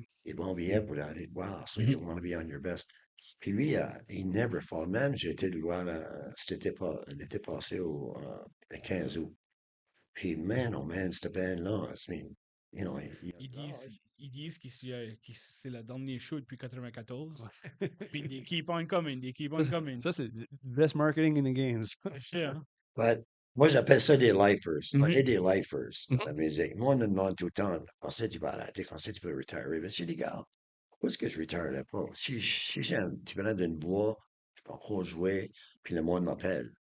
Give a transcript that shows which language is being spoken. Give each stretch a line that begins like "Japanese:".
French: Ils vont bien pour aller te voir,
English: so you want to be on your best.
French: Puis lui, il
English: never fall.
French: Même, j'ai été le voir l'été passé le 15 août.
English: Puis, man, oh man,
French: cette band-là,
English: I mean, you know,
French: Ils disent que c'est la dernière show depuis 94. Puis
English: they keep on coming, they keep on coming.
French: Ça, c'est
English: the best marketing in the games.
French: C'est cher, hein?
English: but,
French: moi, j'appelle ça des lifers. On Mhm. est des lifers dans la musique. Moi, on me demande tout le temps, quand c'est tu vas arrêter, quand c'est tu veux retirer? Mais je dis, gars, pourquoi est-ce que je retirerais pas? Si j'aime, tu prends d'une voix, je peux encore jouer, puis le monde m'appelle.